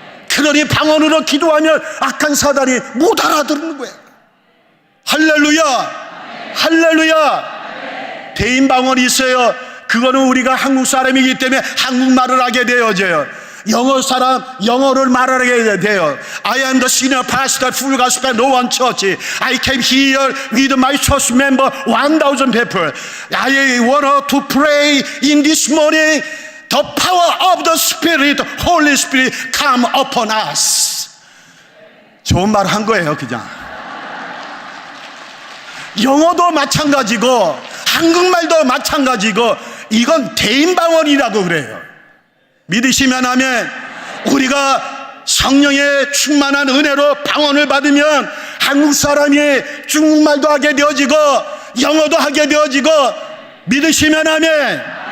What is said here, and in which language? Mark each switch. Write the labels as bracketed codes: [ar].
[ko] 그러니 방언으로 기도하면 악한 사단이 못 알아듣는 거예요. 할렐루야, 할렐루야. 대인 방언이 있어요. 그거는 우리가 한국 사람이기 때문에 한국말을 하게 되어져요. 영어 사람 영어를 말하게 돼요. [en] I am the senior pastor full gospel no one church. I came here with my church member 1,000 people. I want to pray in this morning. The power of the Spirit, Holy Spirit, come upon us. [ko] 좋은 말 한 거예요, 그냥. 영어도 마찬가지고 한국말도 마찬가지고 이건 대인방언이라고 그래요. 믿으시면 아멘. 우리가 성령의 충만한 은혜로 방언을 받으면 한국 사람이 중국말도 하게 되어지고 영어도 하게 되어지고, 믿으시면 아멘.